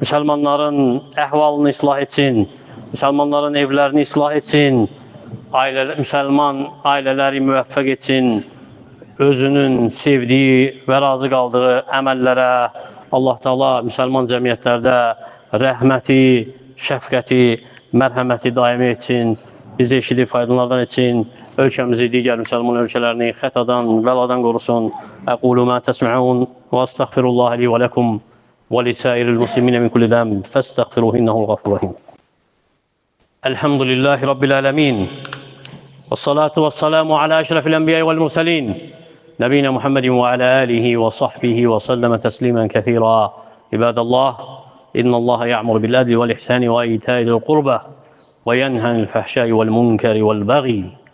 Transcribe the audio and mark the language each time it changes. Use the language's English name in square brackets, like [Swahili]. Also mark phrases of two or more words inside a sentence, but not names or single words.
[Azerbaijani] müsəlmanların əhvalını islah etsin, müsəlmanların evlərini islah etsin, müsəlman ailələri müvəffəq etsin, özünün sevdiyi və razı qaldığı əməllərə Allah Teala müsəlman cəmiyyətlərdə rəhməti, şəfqəti, mərhəməti daimi etsin, bizi eşidib faydalardan etsin, ölkəmizi, digər müsəlman ölkələrini xətadan, bəladan qorusun. [Arabic] أقول ما تسمعون وأستغفر الله لي ولكم ولسائر المسلمين من كل ذنب فاستغفروه إنه الغفور الرحيم. الحمد لله رب العالمين والصلاة والسلام على أشرف الأنبياء والمرسلين نبينا محمد وعلى آله وصحبه وسلم تسليما كثيرا. عباد الله، إن الله يأمر بالعدل والإحسان وإيتاء ذي القربى وينهى عن الفحشاء والمنكر والبغي